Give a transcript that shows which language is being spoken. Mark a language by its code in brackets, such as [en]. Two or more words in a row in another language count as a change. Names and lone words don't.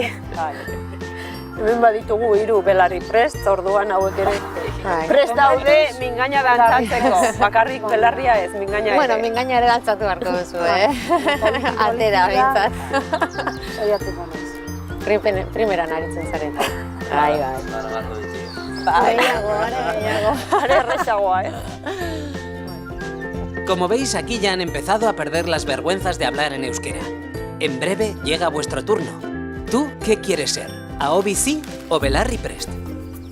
[eu] Hemen baditugu 3 belarri prest, orduan hauek ere prest daude mingaina dantzatzeko. Bakarrik belarria ez, mingaina ere. Bueno, mingaina ere dantzatu beharko duzu, Atera, behintzat. Saiatuko naiz. Primeran aritzen zaren. Bai. Are erresagoa, [es] Como veis, aquí ya han empezado a perder las vergüenzas de hablar en euskera. En breve llega vuestro turno. ¿Tú qué quieres ser? ¿Ahobizi o Belarri Prest?